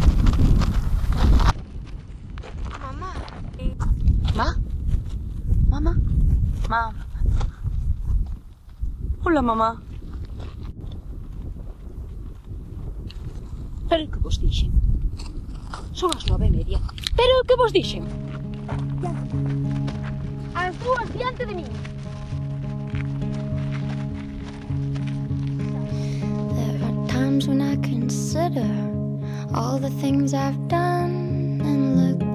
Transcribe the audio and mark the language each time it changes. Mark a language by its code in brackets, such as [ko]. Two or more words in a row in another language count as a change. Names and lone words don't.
[gl] Mamá. Hola, mamá. Pero que vos dixen? Son as 9:30. Pero que vos dixen? As dúas diante de min. [en] There are times when I consider all the things I've done and look